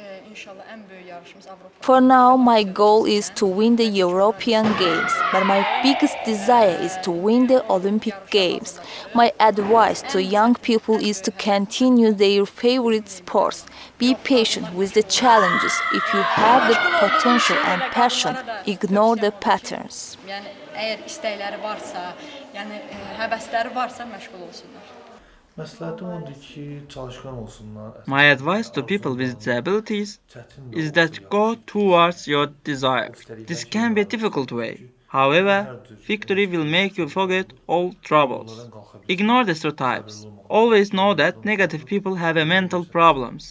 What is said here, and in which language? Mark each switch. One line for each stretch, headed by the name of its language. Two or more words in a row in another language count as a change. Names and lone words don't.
English: For now, my goal is to win the European Games, but my biggest desire is to win the Olympic Games. My advice to young people is to continue their favorite sports. Be patient with the challenges. If you have the potential and passion, ignore the patterns.
Azerbaijani: Əgər istəkləri varsa, yəni həvəsləri varsa məşğul olsunlar.
English: My advice to people with disabilities is that go towards your desire. This can be a difficult way. However, victory will make you forget all troubles. Ignore the stereotypes. Always know that negative people have a mental problems.